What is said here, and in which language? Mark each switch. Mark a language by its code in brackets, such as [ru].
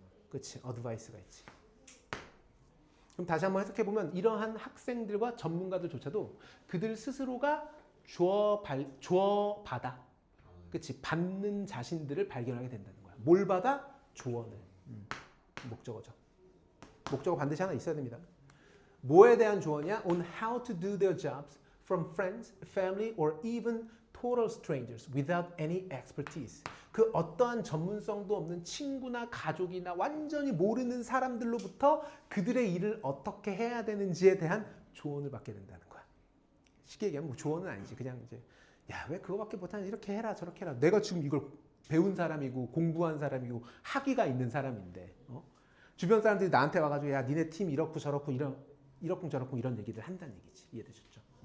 [ko] 그치, advice가 있지. 그럼 다시 한번 해석해보면 이러한 학생들과 전문가들조차도 그들 스스로가 주어 받아. 그치, 받는 자신들을 발견하게 된다는 거야. 뭘 받아? 조언을. 목적어죠. 목적어 반드시 하나 있어야 됩니다. 뭐에 대한 조언이야? [en] On how to do their jobs from friends, family, or even total strangers without any expertise. [ko] 그 어떠한 전문성도 없는 친구나 가족이나 완전히 모르는 사람들로부터 그들의 일을 어떻게 해야 되는지에 대한 조언을 받게 된다는 거야. 쉽게 얘기하면 뭐 조언은 아니지. 그냥 이제 야, 왜 그거밖에 못하냐? 이렇게 해라, 저렇게 해라. 내가 지금 이걸 배운 사람이고 공부한 사람이고 학위가 있는 사람인데 주변 사람들이 나한테 와가지고 야, 니네 팀 이렇고 저렇고 이렇고 저렇고 이런 얘기를 한다는 얘기지. 이해되셨죠?